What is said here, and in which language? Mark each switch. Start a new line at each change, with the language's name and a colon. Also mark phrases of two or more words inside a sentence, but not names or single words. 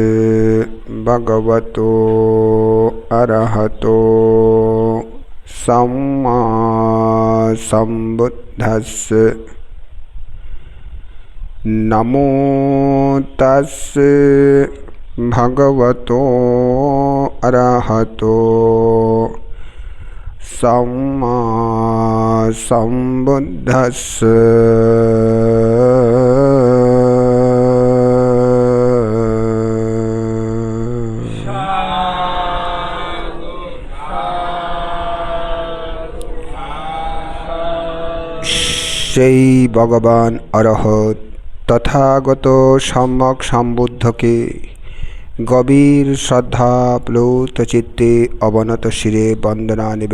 Pali: भगवतो अरहतो सम्मा सम्बुद्धस्स नमो तस् भगवतो अरहतो सम्मा सम्बुद्धस्स।
Bangla: সেই ভগবান অরহত তথাগত সম্যক সম্বুদ্ধকে গভীর শ্রদ্ধা প্লুত চিত্তে অবনত শিরে বন্দনা